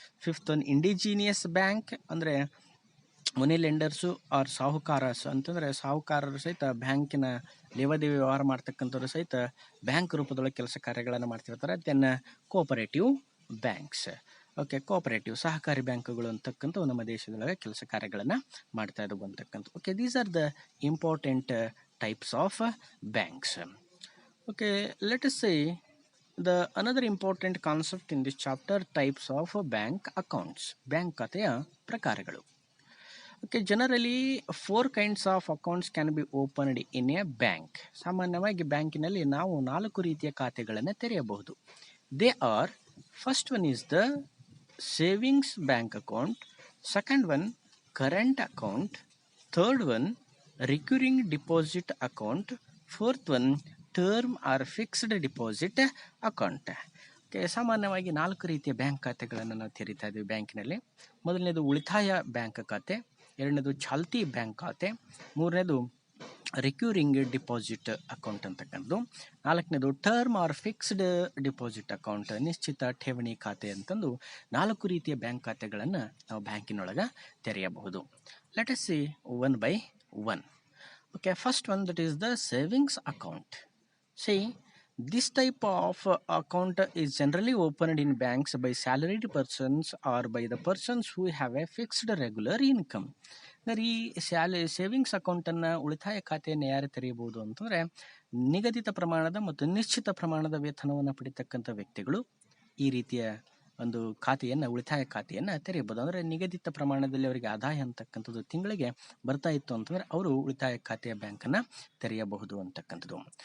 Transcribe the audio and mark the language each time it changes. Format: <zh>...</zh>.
<en>fifth one indigenous bank</en> <kn>ಅಂದರೆ ಮನಿ lenders R ಸಾಹುಕಾರಸ್ ಅಂತಂದರೆ ಸಾಹುಕಾರರು ಸಹಿತ ಬ್ಯಾಂಕಿನ ಲೇವಾದೇವಿ ವ್ಯವಹಾರ ಮಾಡ್ತಕ್ಕಂಥವ್ರು ಸಹಿತ ಬ್ಯಾಂಕ್ ರೂಪದೊಳಗೆ ಕೆಲಸ ಕಾರ್ಯಗಳನ್ನು ಮಾಡ್ತಿರ್ತಾರೆ.</kn> <en>Then cooperative banks.</en> <kn>Okay, cooperative ಸಹಕಾರಿ ಬ್ಯಾಂಕುಗಳು ಅಂತಕ್ಕಂಥವು ನಮ್ಮ ದೇಶದೊಳಗೆ ಕೆಲಸ ಕಾರ್ಯಗಳನ್ನು ಮಾಡ್ತಾ ಇದ್ದವು ಅಂತಕ್ಕಂಥ.</kn> <en>Okay, these are the important types of banks. Okay, let us say the another important concept in this chapter, types of bank accounts,</en> <kn>bank ಖಾತೆಯ ಪ್ರಕಾರಗಳು.</kn> <en>Okay, generally 4 kinds of accounts can be opened in a bank.</en> <kn>ಸಾಮಾನ್ಯವಾಗಿ ಬ್ಯಾಂಕಿನಲ್ಲಿ ನಾವು 4 ರೀತಿಯ ಖಾತೆಗಳನ್ನು ತೆರೆಯಬಹುದು.</kn> <en>They are, first one is the savings bank account, second one current account, third one recurring deposit account, fourth one term or fixed deposit account.</en> <kn>Okay, ಸಾಮಾನ್ಯವಾಗಿ 4 ರೀತಿಯ bank ಖಾತೆಗಳನ್ನು ನಾವು ತೆರೀತಾ ಇದ್ದೀವಿ ಬ್ಯಾಂಕಿನಲ್ಲಿ. ಮೊದಲನೇದು ಉಳಿತಾಯ ಬ್ಯಾಂಕ್ ಖಾತೆ, ಎರಡನೇದು ಚಾಲ್ತಿ ಬ್ಯಾಂಕ್ ಖಾತೆ, ಮೂರನೇದು ರಿಕ್ಯೂರಿಂಗ್ ಡಿಪಾಸಿಟ್ ಅಕೌಂಟ್ ಅಂತಕ್ಕಂಥದ್ದು, ನಾಲ್ಕನೇದು term are fixed deposit account, ನಿಶ್ಚಿತ ಠೇವಣಿ ಖಾತೆ ಅಂತಂದು 4 ರೀತಿಯ ಬ್ಯಾಂಕ್ ಖಾತೆಗಳನ್ನು ನಾವು ಬ್ಯಾಂಕಿನೊಳಗೆ ತೆರೆಯಬಹುದು.</kn> <en>Let us see one by one. Okay, first one that is the savings account. See, this type of account is generally opened in banks by salaried persons or by the persons who have a fixed regular income.</en> <kn>ಈ savings ಅಕೌಂಟನ್ನು, ಉಳಿತಾಯ ಖಾತೆಯನ್ನು ಯಾರು ತೆರೆಯಬಹುದು ಅಂತಂದರೆ ನಿಗದಿತ ಪ್ರಮಾಣದ ಮತ್ತು ನಿಶ್ಚಿತ ಪ್ರಮಾಣದ ವೇತನವನ್ನು ಪಡಿತಕ್ಕಂಥ ವ್ಯಕ್ತಿಗಳು ಈ ರೀತಿಯ ಒಂದು ಖಾತೆಯನ್ನು, ಉಳಿತಾಯ ಖಾತೆಯನ್ನು ತೆರೆಯಬಹುದು. ಅಂದರೆ ನಿಗದಿತ ಪ್ರಮಾಣದಲ್ಲಿ ಅವರಿಗೆ ಆದಾಯ ಅಂತಕ್ಕಂಥದ್ದು ತಿಂಗಳಿಗೆ ಬರ್ತಾ ಇತ್ತು ಅಂತಂದರೆ ಅವರು ಉಳಿತಾಯ ಖಾತೆಯ ಬ್ಯಾಂಕನ್ನು ತೆರೆಯಬಹುದು ಅಂತಕ್ಕಂಥದ್ದು.</kn>